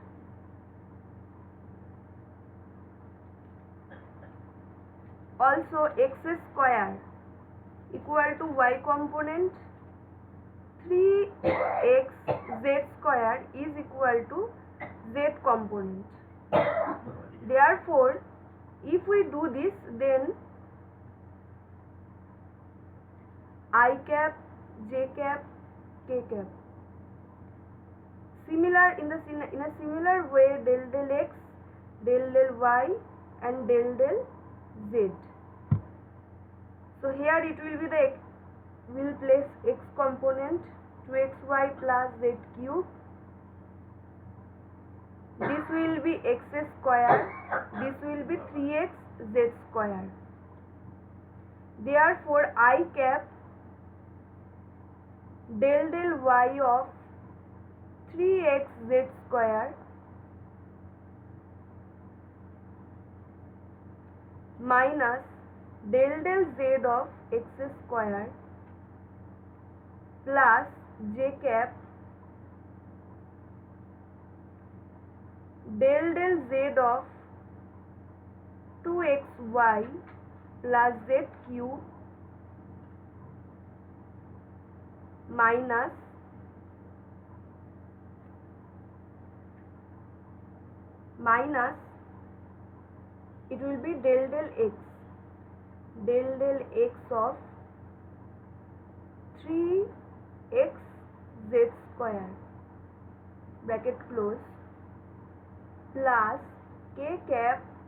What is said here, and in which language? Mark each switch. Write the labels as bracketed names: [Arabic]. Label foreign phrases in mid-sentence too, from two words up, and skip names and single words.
[English] Also x square equal to y component, 3x z square is equal to z component. Therefore if we do this, then I cap, j cap, k cap. Similar in a similar way, del x, del y and del z. So here it will be the, will place x component 2xy plus z cube. This will be x square, this will be 3x z square. Therefore I cap del y of 3x z square minus del z of x square plus j cap del z of 2xy plus z cube minus it will be del x of 3x z square bracket close plus k cap,